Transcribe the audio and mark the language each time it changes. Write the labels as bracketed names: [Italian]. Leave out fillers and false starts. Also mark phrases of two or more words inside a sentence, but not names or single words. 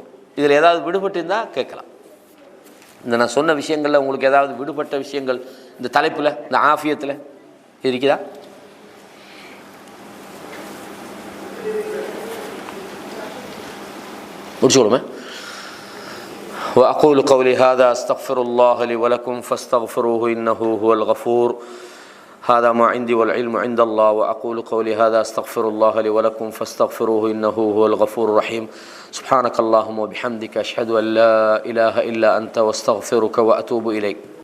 [Tamil] இதில் ஏதாவது விடுபட்டு இருந்தால் கேட்கலாம். இந்த நான் சொன்ன விஷயங்களில் உங்களுக்கு ஏதாவது விடுபட்ட விஷயங்கள் இந்த தலைப்பில், இந்த ஆஃபியத்தில் இருக்குதா? முடிச்சுக்கொள்ளுமே. [Arabic] وأقول قولي هذا أستغفر الله لي ولكم فاستغفروه إنه هو الغفور. هذا ما عندي والعلم عند الله. وأقول قولي هذا أستغفر الله لي ولكم فاستغفروه إنه هو الغفور الرحيم. سبحانك اللهم وبحمدك أشهد أن لا إله إلا أنت واستغفرك وأتوب إليك.